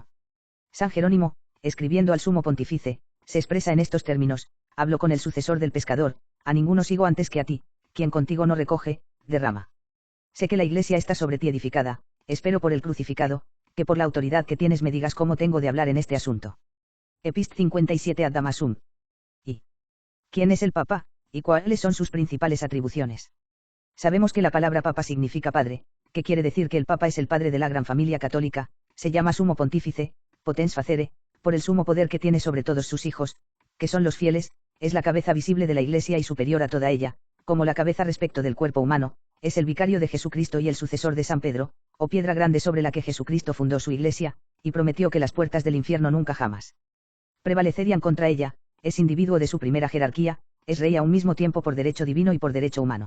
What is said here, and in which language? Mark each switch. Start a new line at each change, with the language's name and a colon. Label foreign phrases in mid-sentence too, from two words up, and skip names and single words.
Spanish: San Jerónimo, escribiendo al sumo pontífice, se expresa en estos términos, hablo con el sucesor del pescador, a ninguno sigo antes que a ti, quien contigo no recoge, derrama. Sé que la Iglesia está sobre ti edificada, espero por el crucificado, que por la autoridad que tienes me digas cómo tengo de hablar en este asunto.
Latin: Epist 57 ad Damasum.
Spanish: ¿Y quién es el Papa, y cuáles son sus principales atribuciones? Sabemos que la palabra papa significa padre, que quiere decir que el papa es el padre de la gran familia católica, se llama sumo pontífice,
Latin: potens facere,
Spanish: por el sumo poder que tiene sobre todos sus hijos, que son los fieles, es la cabeza visible de la Iglesia y superior a toda ella, como la cabeza respecto del cuerpo humano, es el vicario de Jesucristo y el sucesor de San Pedro, o piedra grande sobre la que Jesucristo fundó su Iglesia, y prometió que las puertas del infierno nunca jamás prevalecerían contra ella, es individuo de su primera jerarquía, es rey a un mismo tiempo por derecho divino y por derecho humano.